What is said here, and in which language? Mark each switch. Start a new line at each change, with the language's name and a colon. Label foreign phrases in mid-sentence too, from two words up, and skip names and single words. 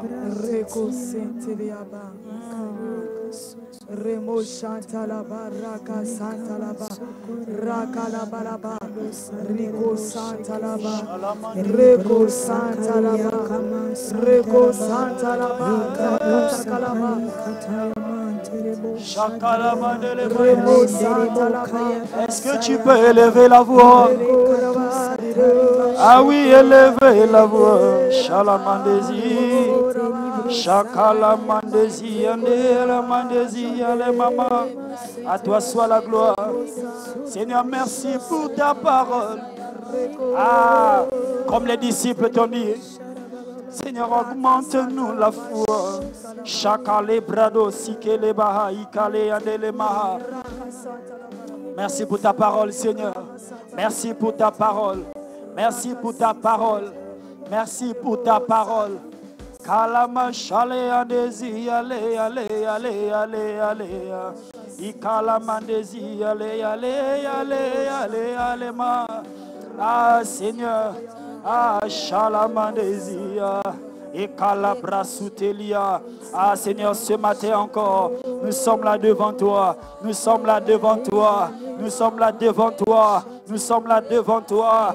French: Remo Shantalaba, Raka Santalaba, Raka Labalaba, Rico Santalaba, Reko Santalaba, Reko Santalaba, Rakatalaba, Remo Santalaba. Est-ce que tu peux élever la voix? Ah oui, élevez la voix. Shalamandezi. Shakalamandezi, Andélamandezi, allez maman. À toi soit la gloire. Seigneur, merci pour ta parole. Ah, comme les disciples t'ont dit. Seigneur, augmente-nous la foi. Shakale brado sikele baha ikale andele maha. Merci pour ta parole, Seigneur. Merci pour ta parole. Merci pour ta parole. Merci pour ta parole. Kalama shale andezi ale ale ale ale ale. Ikalamandezi ale ale ale ale ale ma. Ah Seigneur. Ah shalamandezi. Et Calabrasutelia. Ah Seigneur, ce matin encore, nous sommes là devant toi. Nous sommes là devant toi. Nous sommes là devant toi. Nous sommes là devant toi.